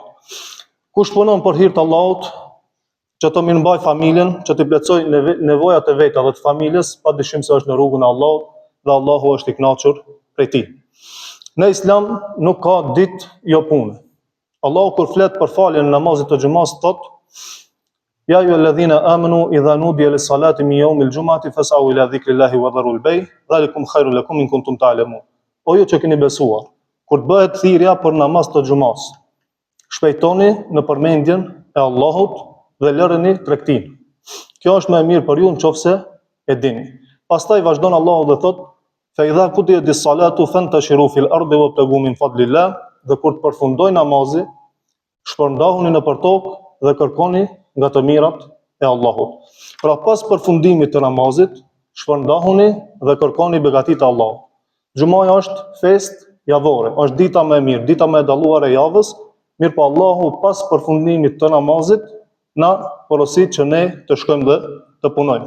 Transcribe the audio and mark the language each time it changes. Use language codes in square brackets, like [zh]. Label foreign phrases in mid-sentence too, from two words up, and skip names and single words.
[sq] Kush punon për hir të Allahut, që të mirëmbaj familjen, që të plotësoj nevojat e veta dhe të familjes, padyshim se është në rrugën e Allahut dhe Allahu është i kënaqur prej tij. Në Islam nuk ka ditë jo pune. Allahu kur flet për faljen e namazit të xhumas thot: [ar] يا أيها الذين آمنوا إذا نودي للصلاة من يوم الجمعة فاسعوا إلى ذكر الله وذروا البيع ذلكم خير لكم إن كنتم تعلمون. [sq] O ju që keni besuar, kur të bëhet thirrja për namaz të xhumas, shpejtoni në përmendjen e Allahut dhe lëreni tregtinë. Kjo është më e mirë për ju nëse e dini. Pastaj vazhdon Allahu dhe thot: [ar] فإذا قضيت الصلاة فانتشروا في الأرض وابتغوا من فضل الله, [sq] dhe kur të përfundoj namazi, shpërndahuni nëpër tokë dhe kërkoni nga të mirat e Allahut. Pra pas përfundimit të namazit, shpërndahuni dhe kërkoni begatit e Allahut. Xhumaja është fest javore, është dita më e mirë, dita më e dalluar e javës, mirë po Allahu pas përfundimit të namazit na porosit që ne të shkojmë dhe të punojmë.